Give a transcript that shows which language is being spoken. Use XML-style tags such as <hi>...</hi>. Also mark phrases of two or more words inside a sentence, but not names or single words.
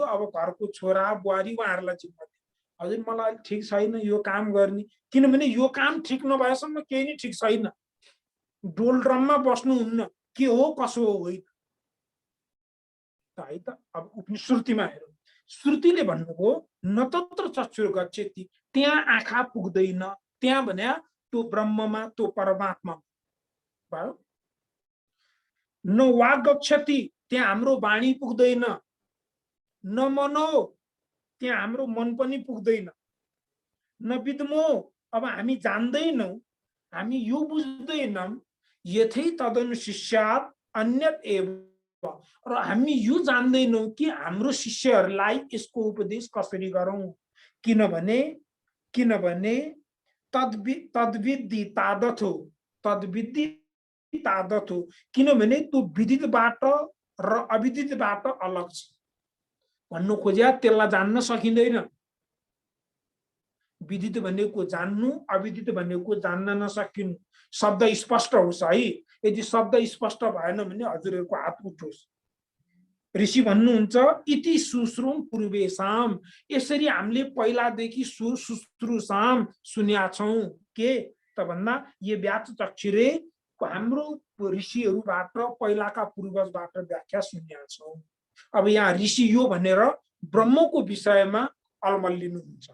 <ne>अब घरको छोरा बुहारी उहाँहरूलाई जिम्मा दिनु। हजुर मलाई ठिक छैन यो काम गर्ने, किनभने यो काम ठिक नभएसम्म केही नै ठिक छैन। डोलड्रममा बस्नुहुन्न, के हो कसो हो होइन है त। अब उपनिश्रुतिमा हेरौँ, श्रुतिले भन्नुभयो</ne> <sa>न तत्र चक्षुर्गच्छति,</sa> <ne>त्यहाँ आँखा पुग्दैन। त्यहाँ भने त्यो ब्रह्ममा, त्यो परमात्मा भयो।</ne> <sa>न वाग गच्छति,</sa> <ne>त्यहाँ हाम्रो वाणी पुग्दैन।</ne> <sa>न मनो,</sa> <ne>त्यहाँ हाम्रो मन पनि पुग्दैन।</ne> <sa>न विद्मो,</sa> <ne>अब हामी जान्दैनौँ, हामी यो बुझ्दैनौँ,</ne> <sa>यथै तदनुशिष्यात् अन्यत् एव,</sa> <ne>र हामी यो जान्दैनौँ कि हाम्रो शिष्यहरूलाई यसको उपदेश कसरी गरौँ।</ne> <sa>किनभने तद्विद्धि तादथो, तद्विद्धि तादथो,</sa> <ne>किनभने त्यो विदितबाट र अविदितबाट अलग छ। भन्नु खोज्या त्यसलाई जान्न सकिँदैन। विदित भनेको जान्नु, अविदित भनेको जान्न नसकिनु। शब्द स्पष्ट होस् है। यदि शब्द स्पष्ट भएन भने हजुरहरूको हात उठोस्। ऋषि भन्नुहुन्छ</ne> <sa>इति सुश्रुम पूर्वेशाम,</sa> <ne>यसरी हामीले पहिलादेखि सुश्रुसाम सुन्या छौं। के त भन्दा यो</ne> <sa>व्याच चक्षुरे</sa> <ne>हाम्रो ऋषिहरूबाट पहिलाका पूर्वजबाट व्याख्या सुन्या छौं। अब यहाँ ऋषि यो भनेर ब्रह्मको विषयमा अलमल्लिनुहुन्छ।</ne>